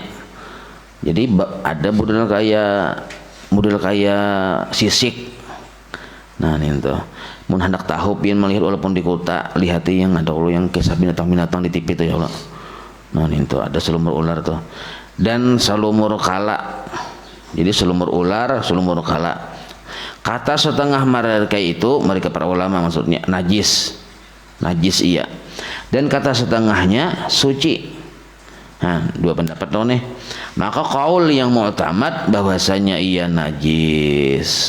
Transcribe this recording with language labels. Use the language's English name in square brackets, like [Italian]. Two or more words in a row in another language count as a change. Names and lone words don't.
[Indonesian] Jadi ada model kayak sisik. [Banjar] Nah ini tuh, mun hendak tahu pian melihat walaupun di kota, lihati yang ada ulu yang kisah binatang-binatang di TV tuh ya Allah. Nah ini tuh ada salumur ular tuh, dan salumur kala. Jadi salumur ular, salumur kala. [Indonesian] Kata setengah mereka itu, mereka para ulama maksudnya najis iya. Dan kata setengahnya suci. Nah, dua pendapat loh nih. Maka kaul yang mu'tamad bahwasanya ia najis.